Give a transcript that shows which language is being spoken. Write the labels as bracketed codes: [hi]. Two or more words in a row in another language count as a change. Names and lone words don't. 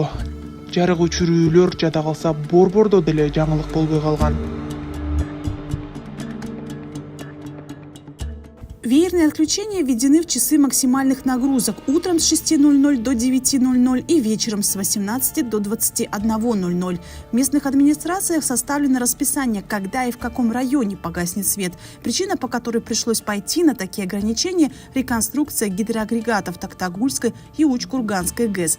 [ky] Жарык өчүрүүлөр жада калса борбордо деле жаңылык болбой калган. [ru] Веерные отключения введены в часы максимальных нагрузок утром с 6:00 до 9:00 и вечером с 18 до 21:00. В местных администрациях составлено расписание, когда и в каком районе погаснет свет. Причина, по которой пришлось пойти на такие ограничения – реконструкция гидроагрегатов Токтагульской и Уч-Курганской ГЭС.